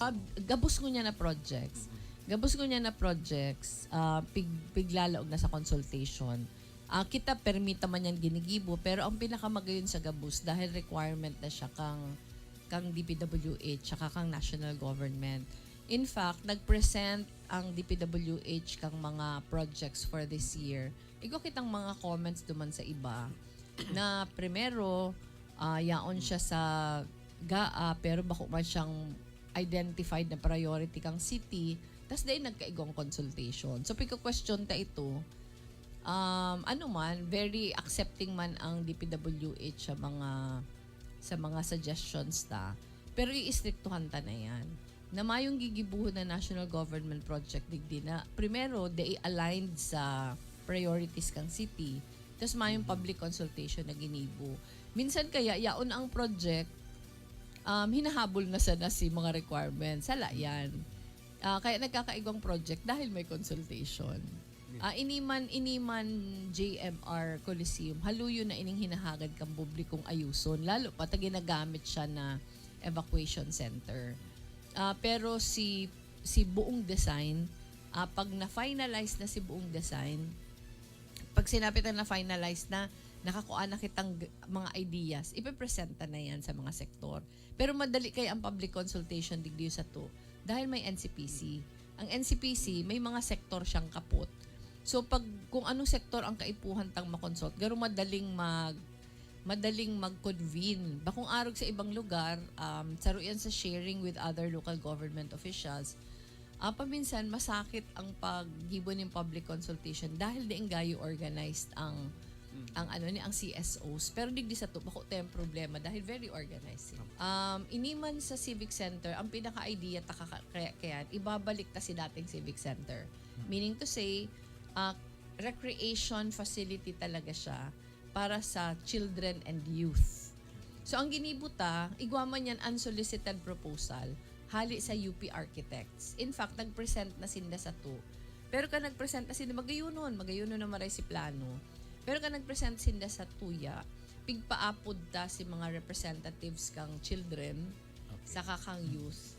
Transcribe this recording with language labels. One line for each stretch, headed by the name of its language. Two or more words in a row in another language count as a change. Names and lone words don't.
Bikol: Gabos ko niya na projects. Piglalaog na sa consultation. Kita permita man yan ginigibo, pero ang pinakamagayon sa gabos dahil requirement na siya kang DPWH tsaka kang
English: national government. In fact,
Bikol: nag-present ang DPWH kang mga projects
English: for this year.
Bikol: Igo kitang mga comments duman sa iba na primero, yaon siya sa GAA pero bako man siyang identified na priority kang city, tas dahil nagkaigong consultation. So, pika-question ta ito,
English: very accepting
Bikol: man ang DPWH sa mga suggestions ta. Pero iistriktuhan ta na yan. Na mayong gigibuhon na
English: national government project
Bikol: digdi na primero
English: they aligned
Bikol: sa priorities kang city, tapos mayong
English: public consultation
Bikol: na ginibo. Minsan kaya yaon ang project hinahabol na sana si mga requirements. Sala yan. Kaya nagkakaigong project dahil may consultation. Iniman JMR Coliseum, haluyo na ining hinahagad kang publikong ayuson. Lalo pa, ginagamit siya na
English: evacuation center.
Bikol: Pero si buong design, pag na-finalize na si buong design, pag sinapit na finalize na, nakakuha na kitang mga ideas, ipipresenta na yan sa mga sektor. Pero madali kaya ang
English: public consultation
Bikol: digdiyo sa to dahil may NCPC. Ang NCPC, may mga sektor siyang kaput. So pag kung anong sektor ang kaipuhan tang makonsult, garo madaling mag-convene. Bakong arog sa ibang lugar, saruyan sa
English: sharing with other local government officials,
Bikol: paminsan masakit ang paghibon ng
English: public consultation
Bikol: dahil diing gayo organized ang CSOs. Pero digdi sa to, bako tayong problema dahil
English: very organized.
Bikol: Iniman sa Civic Center, ang pinaka-idea kaya ibabalik ta si dating Civic Center.
English: Meaning to say, recreation facility
Bikol: talaga siya para sa
English: children and youth.
Bikol: So, ang ginibuta, igwaman yan
English: unsolicited proposal,
Bikol: hali sa UP Architects.
English: In fact,
Bikol: nag-present na sinda sa to. Pero ka nag-present na sinda, magayunon na maray si plano. Pero ka nag-present sinda sa tuya, pigpaapod ta si mga representatives kang children, saka kang youth.